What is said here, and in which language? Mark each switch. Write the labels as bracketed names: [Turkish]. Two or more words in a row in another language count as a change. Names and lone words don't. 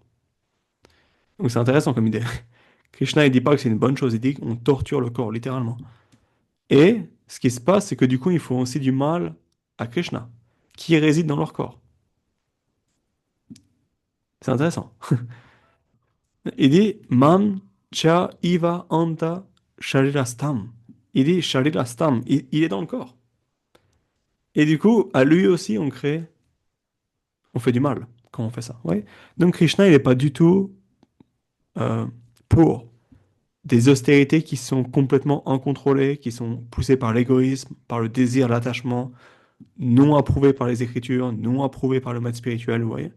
[French] Donc c'est intéressant comme idée. Krishna, il dit pas que c'est une bonne chose, il dit qu'on torture le corps, littéralement. Et ce qui se passe, c'est que du coup, ils font aussi du mal à Krishna, qui réside dans leur corps. C'est intéressant. Il dit [Sanskrit] Mam cha iva anta sharirastam. [French] Il dit sharirastam, il est dans le corps. Et du coup, à lui aussi, on fait du mal quand on fait ça. Ouais. Donc Krishna, il n'est pas du tout euh, pour des austérités qui sont complètement incontrôlées, qui sont poussées par l'égoïsme, par le désir, l'attachement, non approuvées par les Écritures, non approuvées par le maître spirituel, vous voyez.